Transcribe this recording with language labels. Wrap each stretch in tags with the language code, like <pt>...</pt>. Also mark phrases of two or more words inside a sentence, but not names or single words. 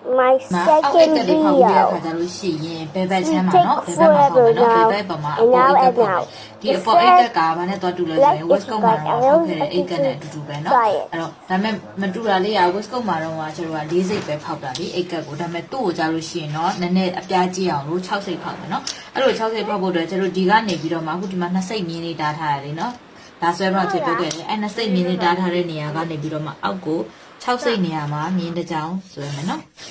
<en>my second video. He took forever now, and now and now. He said, let's try it.</en> <my>ဒါပေမဲ့မတူတာလေးကဝစ်ကုတ်မှာတော့ကျွန်တော်က၄စိတ်ပဲဖောက်တာလေအိတ်ကက်ကိုဒါပေမဲ့သူ့ကိုကြားလို့ရှိရင်တော့နည်းနည်းအပြားကြည့်အောင်လို့6စိတ်ဖောက်မယ်နော်အဲ့လို6စိတ်ဖောက်ဖို့အတွက်ကျွန်တော်ဒီကနေပြီးတော့မှအခုဒီမှာ2စိတ်မြင်းလေးတားထားရတယ်နော်ဒါဆွဲတော့ချက်ပြုတ်ခဲ့တယ်အဲ့2စိတ်မြင်းလေးတားထားတဲ့နေရာကနေပြီးတော့မှအောက်ကို6စိတ်နေရာမှာမြင်းတစ်ကြောင်ဆွဲမယ်နော်</my>